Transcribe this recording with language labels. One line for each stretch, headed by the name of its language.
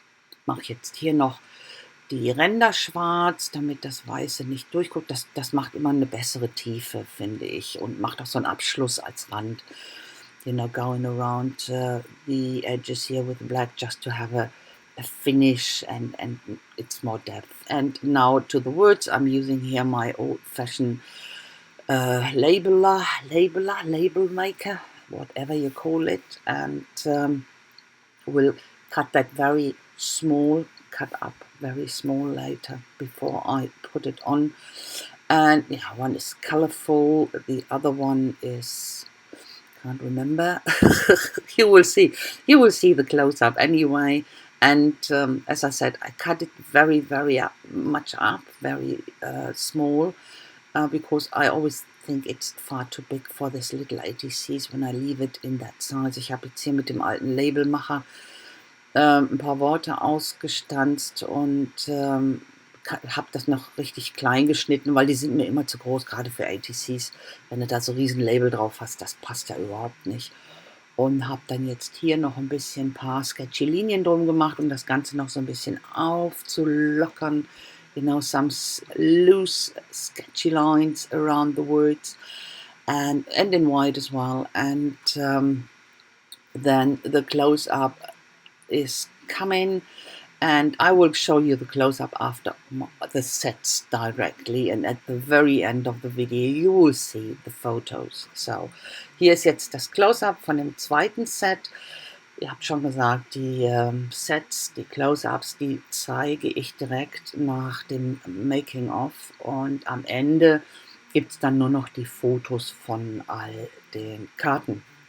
German: Ich mache jetzt hier noch die Ränder schwarz, damit das Weiße nicht durchguckt. Das macht immer eine bessere Tiefe, finde ich, und macht auch so einen Abschluss als Rand.
English: You know, going around the edges here with the black just to have a finish and it's more depth. And now to the words, I'm using here my old-fashioned label maker, whatever you call it, and we'll cut that very small, cut up very small later before I put it on. And yeah, one is colorful, the other one is, can't remember. You will see the close-up anyway. And as I said, I cut it very, very much up, very small, because I always think it's far too big for this little ATCs when I leave it in that size.
German: Ich habe jetzt hier mit dem alten Labelmacher ein paar Worte ausgestanzt und habe das noch richtig klein geschnitten, weil die sind mir immer zu groß, gerade für ATCs. Wenn du da so riesen Label drauf hast, das passt ja überhaupt nicht. Und habe dann jetzt hier noch ein paar sketchy Linien drum gemacht, um das Ganze noch so ein bisschen aufzulockern.
English: You know, some loose sketchy lines around the words and in white as well. And then the close-up is coming, and I will show you the close-up after the sets directly, and at the very end of the video you will see the photos.
German: So, hier ist jetzt das Close-up von dem zweiten Set. Ihr habt schon gesagt, die Sets, die Close-ups, die zeige ich direkt nach dem Making-of, und am Ende gibt es dann nur noch die Fotos von all den Karten.